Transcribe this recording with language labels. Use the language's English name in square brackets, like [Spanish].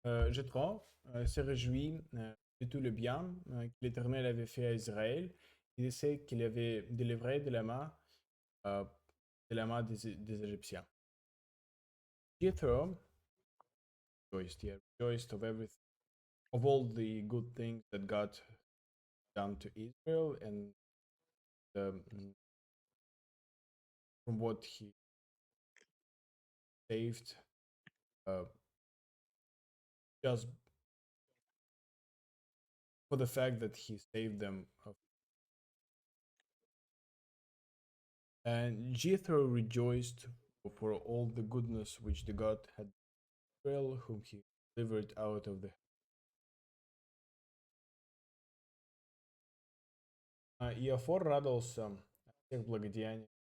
[French] Jéthro se réjouit de tout le bien que l'Éternel avait fait à Israël. Il sait qu'il avait délivré euh, de la main des Égyptiens. Jethro [English] rejoiced. Yeah, rejoiced of everything, of all the good things that God done to Israel, and from what He saved, uh, just for the fact that He saved them. And Jethro rejoiced for all the goodness which the God had Israel, whom He delivered out of the. [Russian] Иофор радовался о всех благодеяниях.